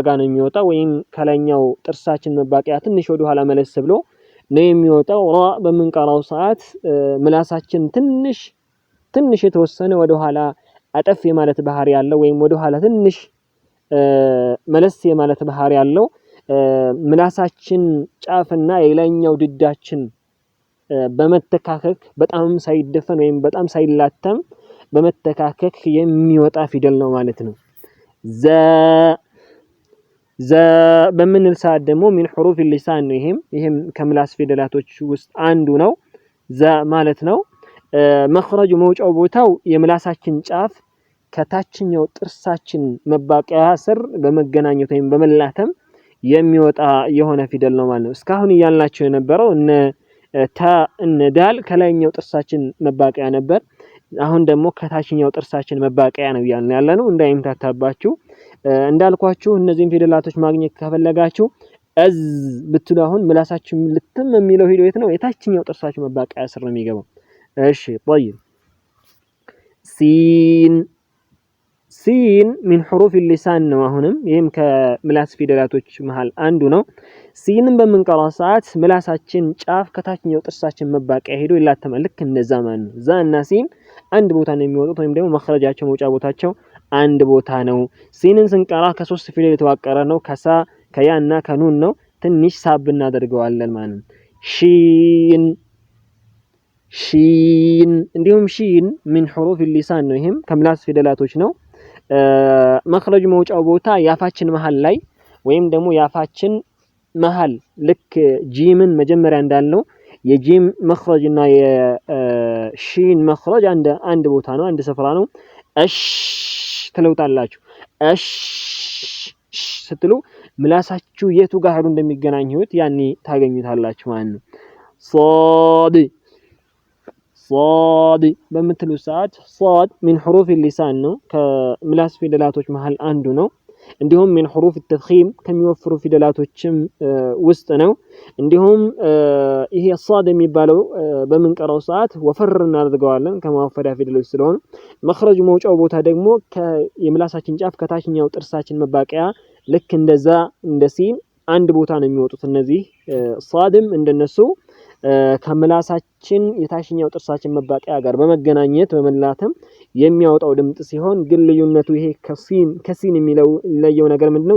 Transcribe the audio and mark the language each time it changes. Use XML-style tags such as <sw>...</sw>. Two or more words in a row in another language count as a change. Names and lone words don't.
<am>ጋር ነው የሚወጣው ወይም ከላይኛው ጥርሳችን መባቂያ ትንሽ ወደ ኋላ መለስ ብሎ ነው የሚወጣው። ራ በምንቀራው ሰዓት ምላሳችን ትንሽ የተወሰነ ወደ ኋላ አጠፍ የማለት ባህሪ ያለው ወይም ወደ ኋላ ትንሽ መለስ የማለት ባህሪ ያለው ምላሳችን ጫፍና የላይኛው ድዳችን በመተካከክ በጣም ሳይደፈን ወይም በጣም ሳይላተም በመተካከክ የሚወጣ ፊደል ነው ማለት ነው። ዛ በምንል ሰዓት ደግሞ</am> <ar>من حروف اللسان</ar> <am>ነው። ይሄም ከምላስ ፊደላቶች ውስጥ አንዱ ነው። ዛ ማለት ነው። መኽረጁ መውጫው ቦታው የምላሳችን ጫፍ ከታችኛው ጥርሳችን መባቂያ ስር በመገናኘት ወይም በመላተም የሚወጣ የሆነ ፊደል ነው ማለት ነው። እስካሁን እያልናቸው የነበረው እነ ታ እነ ዳል ከላይኛው ጥርሳችን መባቂያ ነበር። አሁን ደግሞ ከታችኛው ጥርሳችን መባቂያ ነው እያልን ያለነው እንዳይምታታባችሁ። እንዳልኳችሁ እነዚህን ፊደላቶች ማግኘት ከፈለጋችሁ አዝ ብትሉ አሁን ምላሳችሁ ልትም የሚለው ሂዶ የት ነው? የታችኛው ጥርሳችሁ መባቂያ ስር ነው የሚገባው። እሺ طيب ሲን</am> <ar>من حروف اللسان</ar> <am>ነው። አሁንም ይሄም ከምላስ ፊደላቶች መሃል አንዱ ነው። ሲንን በምንቀራ ሰዓት ምላሳችን ጫፍ ከታችኛው ጥርሳችን መባቂያ ሄዶ ይላተማል። ልክ እንደዛ ማለት ነው። ዛ እና ሲን አንድ ቦታ ነው የሚወጡት ወይም ደግሞ መኽረጃቸው መውጫ ቦታቸው አንድ ቦታ ነው። ሲንን ስንቀራ ከሶስት ፊደል የተዋቀረ ነው። ከሳ ከያ እና ከኑን ነው። ትንሽ ሳብ እናደርገዋለን ማለት ነው። ሺን እንዲሁም ሺን</am> <ar>من حروف اللسان</ar> <am>ነው። ይሄም ከምላስ ፊደላቶች ነው። መኽረጅ መውጫው ቦታ ያፋችን መሃል ላይ ወይም ደግሞ ያፋችን መሃል ልክ ጂምን መጀመሪያ እንዳልነው የጂም መኽረጅና የሺን መኽረጅ አንድ ቦታ ነው፣ አንድ ስፍራ ነው። እሽ ትለውጣላችሁ። እሽ ስትሉ ምላሳችሁ የቱ ጋር ሄዶ እንደሚገናኙት ያኔ ታገኙታላችሁ ማለት ነው። ሷድ በምትሉ ሰዓት ሷድ</am> <ar>من حروف اللسان</ar> <am>ነው። ከምላስ ፊደላቶች መሃል አንዱ ነው። እንዲሁም</am> <ar>من حروف التفخيم</ar> <am>ከሚወፍሩ ፊደላቶችም ውስጥ ነው። እንዲሁም ይሄ ሷድ የሚባለው በምንቀራው ሰዓት ወፈር እናደርገዋለን ከማወፈሪያ ፊደሎች ስለሆነ መኽረጅ መውጫው ቦታ ደግሞ የምላሳችን ጫፍ ከታችኛው ጥርሳችን መባቂያ ልክ እንደዛ እንደ ሲን አንድ ቦታ ነው የሚወጡት። እነዚህ ሷድም እንደነሱ ከምላሳችን የታችኛው ጥርሳችን መባቂያ ጋር በመገናኘት በመላተም የሚያወጣው ድምጽ ሲሆን ግን ልዩነቱ ይሄ ከሲን የሚለው ለየው ነገር ምንድነው?</am>